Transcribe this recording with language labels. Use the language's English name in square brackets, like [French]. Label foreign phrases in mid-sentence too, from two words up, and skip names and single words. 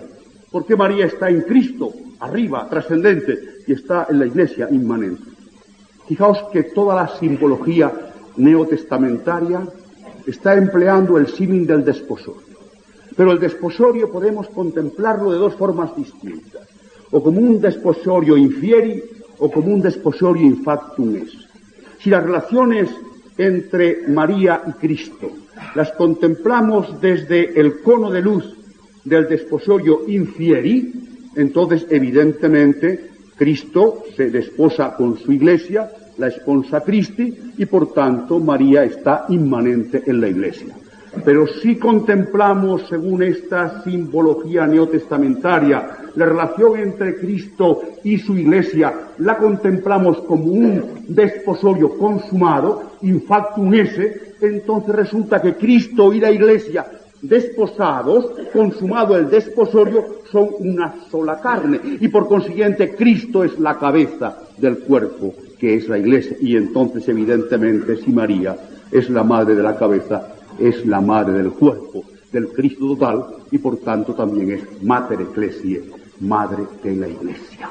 [Spanish] ¿Por qué María está en Cristo, arriba, trascendente, y está en la Iglesia, inmanente? Fijaos que toda la simbología neotestamentaria está empleando el símil del desposorio. Pero el desposorio podemos contemplarlo de dos formas distintas, o como un desposorio infieri o como un desposorio [Latin] in factum es. [Spanish] Si las relaciones entre María y Cristo las contemplamos desde el cono de luz del desposorio infieri, entonces evidentemente Cristo se desposa con su Iglesia, la esposa Christi, y por tanto María está inmanente en la Iglesia. Pero si contemplamos, según esta simbología neotestamentaria, la relación entre Cristo y su Iglesia, la contemplamos como un desposorio consumado, [Latin] in factum esse, [Spanish] entonces resulta que Cristo y la Iglesia, desposados, consumado el desposorio, son una sola carne, y por consiguiente Cristo es la cabeza del cuerpo, que es la Iglesia, y entonces evidentemente si María es la madre de la cabeza, es la madre del cuerpo, del Cristo total, y por tanto también es [Latin] Mater Ecclesiae, [Spanish] madre de la Iglesia.